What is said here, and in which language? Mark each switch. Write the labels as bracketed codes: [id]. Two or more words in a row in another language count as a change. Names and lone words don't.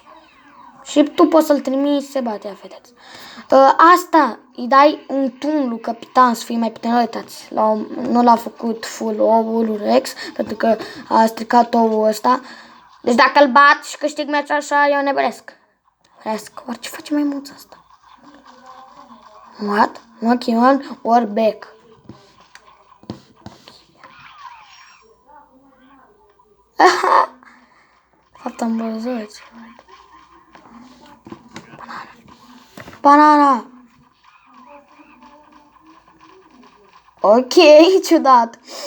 [ro] Și tu poți să-l trimiți, se bate, vedeți. Asta îi dai un tun lui capitan să fie mai puternic. Uitați, nu l-a făcut full oul Rex, pentru că a stricat oul ăsta. Deci dacă îl bat și câștig meciul așa, eu nebunesc. Oare ce face maimuța asta? [en] What? Monkey on or back? [ro] De fapt am văzut. Banana. Ok, ciudat.